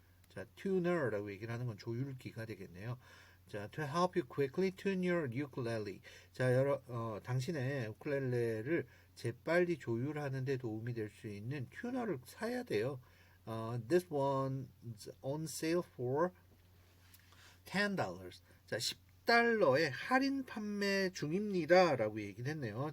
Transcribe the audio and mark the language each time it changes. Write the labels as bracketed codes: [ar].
[ko] 자, tuner라고 얘기를 하는 건 조율기가 되겠네요. [en] 자, to help you quickly tune your ukulele. [ko] 자, 당신의 우쿨렐레를 재빨리 조율하는 데 도움이 될 수 있는 튜너를 사야 돼요. [en] This one's on sale for $10. [ko] 자, $10에 할인 판매 중입니다 라고 얘기를 했네요.